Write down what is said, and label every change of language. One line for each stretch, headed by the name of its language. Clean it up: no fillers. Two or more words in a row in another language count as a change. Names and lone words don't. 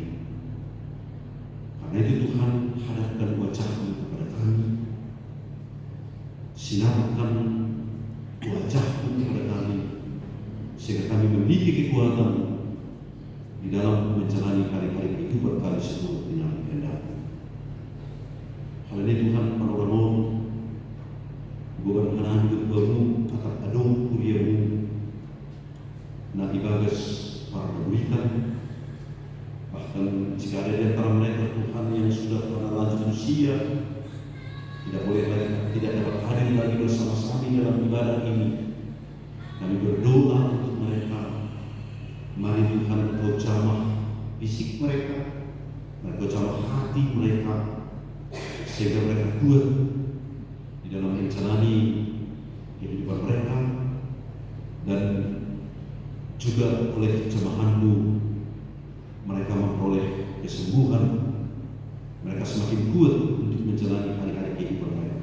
Indonesian: Karena itu Tuhan, hadapkan wajah-Mu kepada kami, sinarkan wajah-Mu kepada kami, sehingga kami memiliki kekuatan di dalam menjalani hari-hari kehidupan kami seturut dengan kehendak-Mu. Hal ini Tuhan panorama bukan karena hidup-Mu atau
Batak Simalungun: adong kuliah-Mu na ibagas
Indonesian: para memberikan, bahkan jika ada di antara mereka Tuhan yang sudah pada lanjut usia, tidak dapat hadir lagi bersama-sama dalam ibadah ini, kami berdoa untuk mereka. Mari Tuhan Engkau jamah fisik mereka, Engkau jamah hati mereka, sehingga mereka kuat di dalam menjalani kehidupan mereka, dan juga oleh jemahan-Mu mereka memperoleh kesembuhan, mereka semakin kuat untuk menjalani hari-hari kehidupan mereka.